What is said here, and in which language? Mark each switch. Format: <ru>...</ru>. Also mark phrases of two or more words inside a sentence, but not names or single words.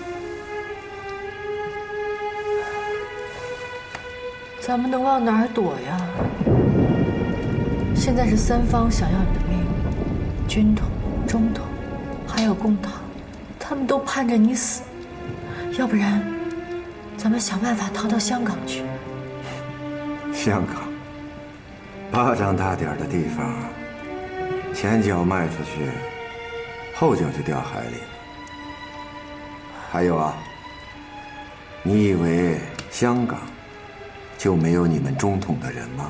<zh>咱们能往哪儿躲呀？现在是三方想要你的命，军统、中统。还有共党，他們都盼着你死，要不然，咱們想辦法逃到香港去。香港，巴掌大點的地方，前腳邁出去，後腳就掉海裡了。還有啊，你以為香港就沒有你們中統的人嗎？</zh>